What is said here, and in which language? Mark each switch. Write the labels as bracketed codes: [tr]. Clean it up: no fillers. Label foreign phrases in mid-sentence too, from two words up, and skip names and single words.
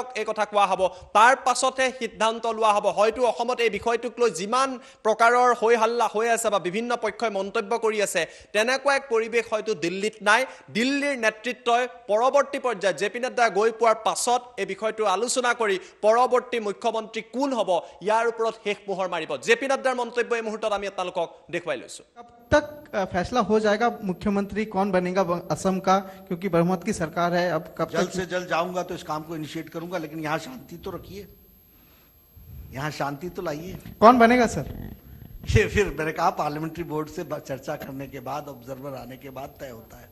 [as] এই কথা কোৱা হ'ব তাৰ পাছতে সিদ্ধান্ত লোৱা হ'ব হয়তো অসমত এই বিষয়টোক লৈ যিমান প্ৰকাৰৰ হৈ হাল্লা হৈ আছে বা বিভিন্ন পক্ষই মন্তব্য কৰি আছে তেনেকুৱা এক পৰিৱেশ হয়তো দিল্লীত নাই দিল্লীৰ নেতৃত্বই পৰৱৰ্তী পৰ্যায়ত জেপি নাড্ডা গৈ পোৱাৰ পাছত এই বিষয়টো আলোচনা কৰি পৰৱৰ্তী মুখ্যমন্ত্ৰী কোন হ'ব ইয়াৰ ওপৰত শেষ মোহৰ মাৰিব জেপি নাড্ডাৰ মন্তব্য এই মুহূৰ্তত আমি আপোনালোকক দেখুৱাই লৈছো [hi] कब तक फैसला हो जाएगा मुख्यमंत्री कौन बनेगा असम का क्योंकि बहुमत की सरकार है अब कब जल्द से जल्द जाऊंगा तो इस काम को इनिशिएट करूंगा लेकिन यहाँ शांति तो रखिए यहाँ शांति तो लाइए कौन बनेगा सर ये फिर मैंने कहा पार्लियामेंट्री बोर्ड से चर्चा करने के बाद ऑब्जर्वर आने के बाद तय होता है